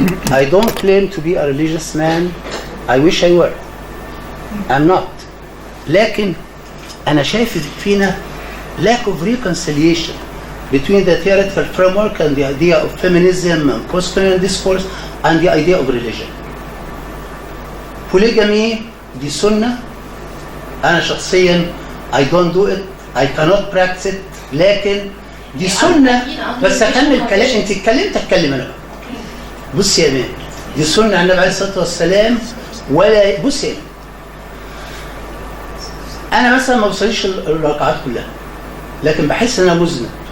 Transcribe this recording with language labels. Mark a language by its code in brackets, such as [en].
[en] I don't claim to be a religious man. I wish I were. I'm not. [ar] لكن أنا شايف فينا [en] lack of reconciliation between the theoretical framework and the idea of feminism and post-colonial discourse and the idea of religion. [ar] polygamy دي سنة. أنا شخصيا [en] I don't do it. I cannot practice it. [ar] لكن دي سنة. بس أكمل كلام. أنت اتكلمت أتكلم أنا بقى. بص يا إيمان، دي سنة عن النبي عليه الصلاة والسلام. ولا بص يا إيمان، أنا مثلا ما بصليش الركعات كلها لكن بحس إن أنا مذنب.